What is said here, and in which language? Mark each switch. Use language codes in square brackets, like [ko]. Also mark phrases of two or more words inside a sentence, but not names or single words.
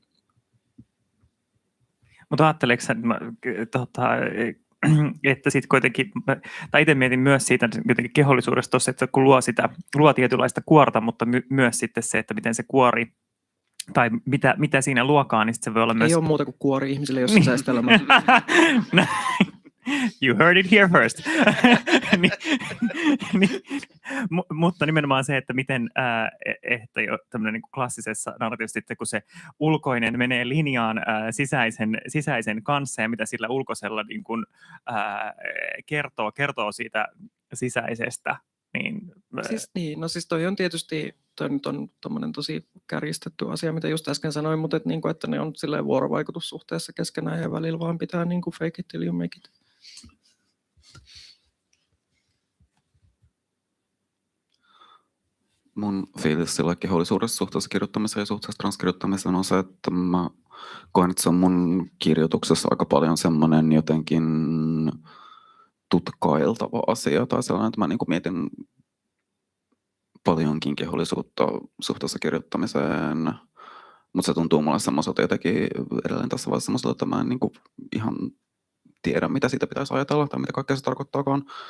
[fi] Mutta ajatteleeko että sitten kuitenkin, tai itse mietin myös siitä jotenkin kehollisuudesta tuossa, että kun luo tietynlaista kuorta, mutta myös sitten se, että miten se kuori, tai mitä siinä luokaan, niin se voi olla myös... Ei ole muuta kuin kuori ihmisille, jos sisäistä elämää. [en] You heard it here first. [fi] Mutta nimenomaan se, että miten että jo tämmöinen niin klassisessa narratiivisesti, kun se ulkoinen menee linjaan sisäisen kanssa ja mitä sillä ulkoisella niin kuin, kertoo siitä sisäisestä. Siis toi on tietysti nyt on tommonen tosi kärjistetty asia, mitä just äsken sanoin, mutta että ne on silleen vuorovaikutussuhteessa keskenään ja välillä vaan pitää niin kuin [en] fake it till you make it. [fi] Mun fiilis sillä kehollisuudessa suhteessa kirjoittamiseen ja suhteessa transkirjoittamiseen on se, että mä koen, että se on mun kirjoituksessa aika paljon semmoinen jotenkin tutkailtava asia tai sellainen, että mä niin kuin mietin paljonkin kehollisuutta suhteessa kirjoittamiseen, mutta se tuntuu mulle semmoiselta jotenkin edelleen tässä vaiheessa semmoiselta, että mä en niin kuin ihan tiedä, mitä siitä pitäisi ajatella tai mitä kaikkea se tarkoittaakaan.